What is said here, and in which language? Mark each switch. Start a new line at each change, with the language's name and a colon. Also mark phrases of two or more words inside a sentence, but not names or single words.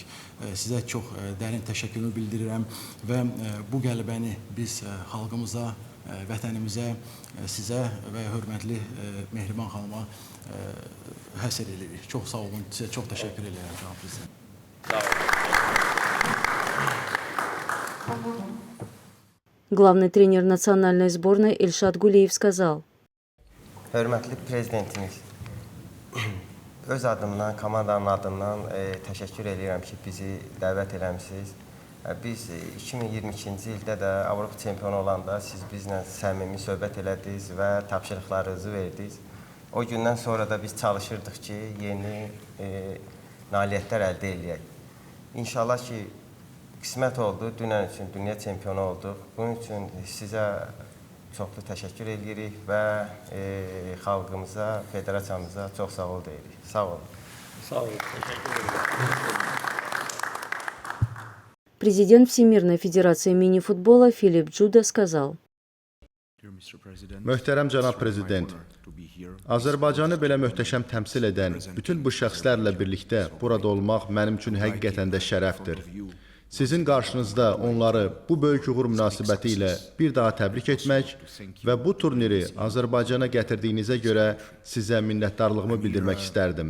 Azerbaijani: Sizə çox dərin təşəkkürümü bildirirəm və bu qələbəni biz xalqımıza, vətənimizə, sizə və hörmətli Mehriban xanıma həsr edirik. Çox sağ olun, sizə çox təşəkkür edirəm, cənab prezident. Sağ olun.
Russian: Главный тренер национальной сборной Эльшад Гулиев сказал:
Azerbaijani: Hörmətli prezidentimiz, öz adımdan, komandanın adından təşəkkür edirəm ki, bizi dəvət eləmişsiniz. Biz 2022-ci ildə də Avropa çempionu olanda siz bizlə səmimi söhbət elədiniz və tapşırıqlarınızı verdiniz. O gündən sonra da biz çalışırdıq ki, yeni nailiyyətlər əldə eləyək. İnşallah ki, qismət oldu, dünən üçün dünya çempionu olduq. Bunun üçün sizə çoxlu təşəkkür edirik və xalqımıza, federasiyamıza çox sağ ol deyirik. Sağ olun. Sağ olun.
Turkish: Teşekkür ederim.
Russian: Президент Всемирной Федерации мини-футбола Филипп Джуда сказал:
Azerbaijani: Möhtərəm cənab prezident, Azərbaycanı belə möhtəşəm təmsil edən bütün bu şəxslərlə birlikdə burada olmaq mənim üçün həqiqətən də şərəfdir. Sizin qarşınızda onları bu böyük uğur münasibəti ilə bir daha təbrik etmək və bu turniri Azərbaycana gətirdiyinizə görə sizə minnətdarlığımı bildirmək istərdim.